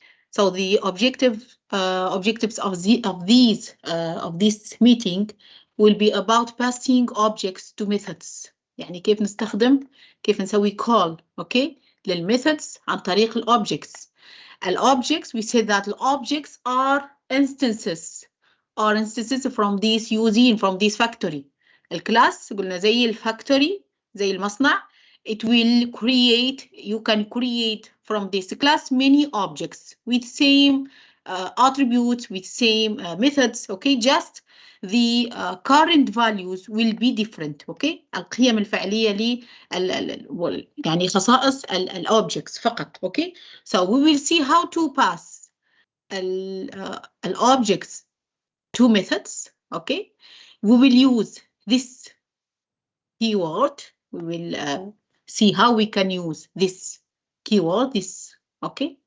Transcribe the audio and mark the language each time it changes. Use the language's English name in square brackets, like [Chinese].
[English] So the objectives of this meeting will be about passing objects to methods. [Arabic] يعني كيف نسوي [English] call, okay, للmethods [Arabic] عن طريق [English] objects we said that the objects are instances from this using from this factory. [Arabic] الكلاس قلنا زي الفactory زي المصنع. [English] It will create, you can create from this class many objects with same attributes, with same methods, okay? Just the current values will be different, okay? [Arabic] القيم الفعلية يعني خصائص objects فقط, okay? [English] So we will see how to pass objects to methods, okay? We will use this keyword. We will see how we can use this keyword, okay?